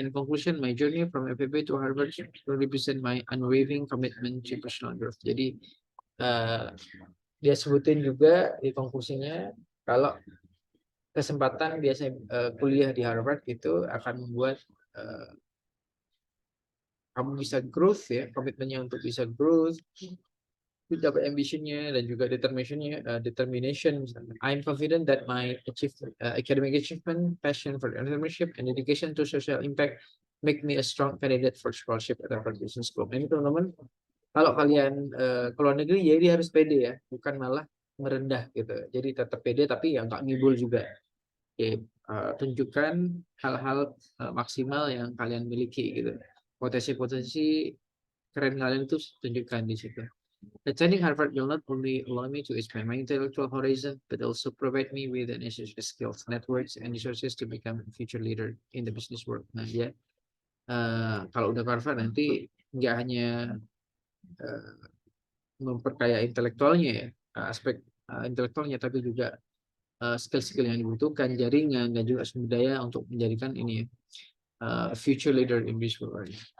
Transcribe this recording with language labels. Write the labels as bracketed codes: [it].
[en] In conclusion, my journey from FEB to Harvard represent my unwavering commitment to personal growth. [id] Jadi dia sebutin juga di konklusinya kalau kesempatan biasanya kuliah di Harvard itu akan membuat kamu bisa growth ya, komitmennya untuk bisa growth, dapat ambitionnya dan juga determination. [en] I'm confident that my academic achievement, passion for entrepreneurship, and dedication to social impact make me a strong candidate for scholarship at Harvard Business School. [id] Ini teman-teman, kalau kalian ke luar negeri, jadi harus pede ya, bukan malah merendah gitu. Jadi tetap pede tapi ya nggak ngibul juga. Tunjukkan hal-hal maksimal yang kalian miliki gitu. Potensi-potensi keren kalian itu tunjukkan di situ. [en] Attending Harvard will not only allow me to expand my intellectual horizon, but also provide me with the necessary skills, networks, and resources to become a future leader in the business world. [id] Nah, dia kalau udah Harvard nanti nggak hanya memperkaya intelektualnya ya, aspek intelektualnya, tapi juga skill-skill yang dibutuhkan, jaringan, dan juga sumber daya untuk menjadikan ini [en] future leader in business world.